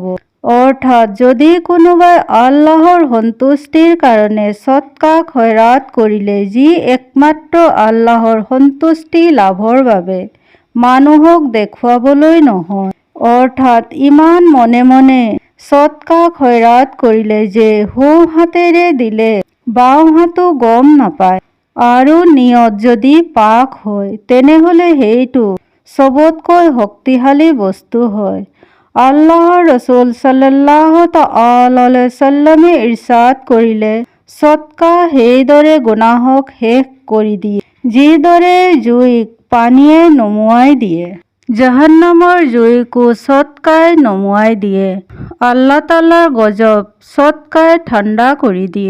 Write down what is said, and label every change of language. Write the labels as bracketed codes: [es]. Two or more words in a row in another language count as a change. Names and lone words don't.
[as] অৰ্থাৎ যদি কোনোবাই আল্লাহৰ সন্তুষ্টিৰ কাৰণে সৎকা খয়ৰাত কৰিলে, যি একমাত্ৰ আল্লাহৰ সন্তুষ্টি লাভৰ বাবে, মানুহক দেখুৱাবলৈ নহয়, অৰ্থাৎ ইমান মনে মনে সৎকা খয়ৰাত কৰিলে যে সোঁ হাতেৰে দিলে বাওঁ হাতো গম নাপায়, আৰু নিয়ত যদি পাক হয়, তেনেহ'লে সেইটো চবতকৈ শক্তিশালী বস্তু হয়। আল্লাহৰ ৰাছূল [ar] صلى الله تعالى عليه وسلم [as] ইৰশাদ কৰিলে, সৎকা সেইদৰে গুনাহক শেষ কৰি দিয়ে যিদৰে জুইক পানীয়ে নুমুৱাই দিয়ে। জাহান্নামৰ জুইকো সৎকাই নুমুৱাই দিয়ে। আল্লাহ তাআলাৰ গজব সৎকাই ঠাণ্ডা কৰি দিয়ে।